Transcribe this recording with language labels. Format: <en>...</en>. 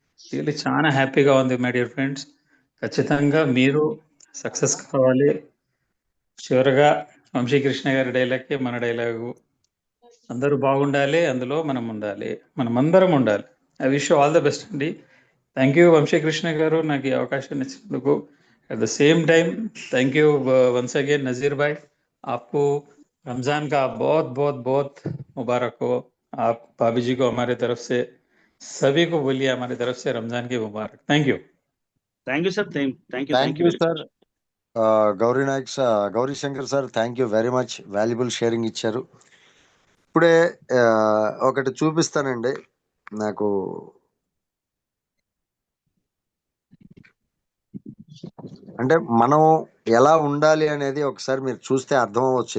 <te>Really చాలా హ్యాపీగా ఉంది</te> <en>My dear friends.</en> <te>ఖచ్చితంగా మీరు సక్సెస్ కావాలి. చివరగా వంశీకృష్ణ గారి డైలాగ్కి మన డైలాగు, అందరూ బాగుండాలి, అందులో మనం ఉండాలి, మనం అందరం ఉండాలి.</te> <en>I wish all the best అండి. Thank you Vamsikrishna గారు,</en> <te>నాకు ఈ అవకాశం ఇచ్చినందుకు.</te> <en>at the same time thank you once again</en> <hi>नज़ीर भाई, आपको रमज़ान का बहुत बहुत बहुत मुबारक हो. आप भाभी जी को हमारे तरफ से, सभी को बोलिए हमारी तरफ से रमज़ान की मुबारक. Thank you.</hi> <en>Thank you sir. Thank thank you you sir. Gauri Nayak sir, Gauri Shankar sir, thank you very much. Valuable sharing ఇచ్చారు.</en> <te>ఇప్పుడే ఒకటి చూపిస్తానండి. నాకు అంటే మనం ఎలా ఉండాలి అనేది ఒకసారి మీరు చూస్తే అర్థం అవ్వచ్చు.</te>